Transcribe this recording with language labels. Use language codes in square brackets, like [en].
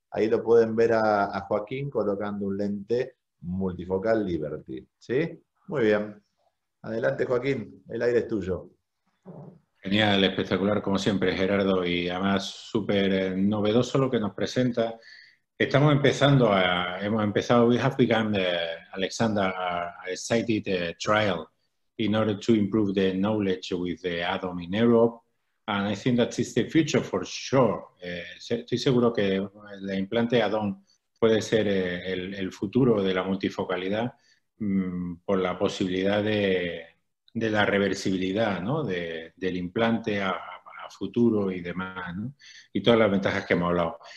[es] Ahí lo pueden ver a Joaquín colocando un lente multifocal Liberty. ¿Sí? Muy bien. Adelante, Joaquín, el aire es tuyo. Genial, espectacular como siempre, Gerardo, y además súper novedoso lo que nos presenta. Hemos empezado, [en] we have begun, Alexander, a excited trial in order to improve the knowledge with the ADOM in Europe. And I think that is the future for sure. [es] Estoy seguro que el implante ADOM puede ser el futuro de la multifocalidad por la posibilidad de la reversibilidad, ¿no? del implante a futuro y demás, ¿no? Y todas las ventajas que hemos hablado.